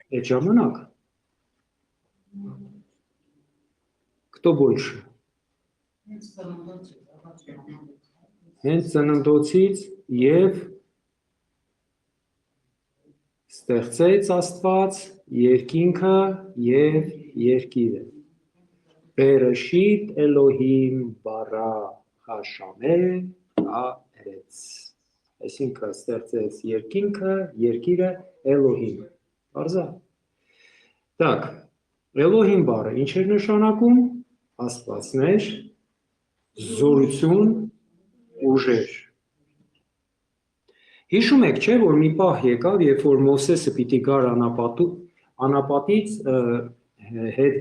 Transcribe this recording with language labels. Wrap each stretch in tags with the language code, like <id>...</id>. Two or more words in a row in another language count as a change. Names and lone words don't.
<hy>Այդ ժամանակ</hy> <ru>Кто больше?</ru> <hy>Հենց ծննդոցից եւ ստեղծեց Աստված երկինքը եւ երկիրը։</hy> <he>בראשית אלוהים ברא השמים הארץ։</he> <hy>Այսինքն ստեղծեց երկինքը, երկիրը Էլոհիմ։ Բարձա։ Так, Էլոհիմ բառը ինչ է նշանակում։ Աստվածներ, զորություն, ուժեր։ Հիշում եք, չէ, որ մի պահ եկավ, երբ որ Մովսեսը պիտի գար անապատից հետ</hy>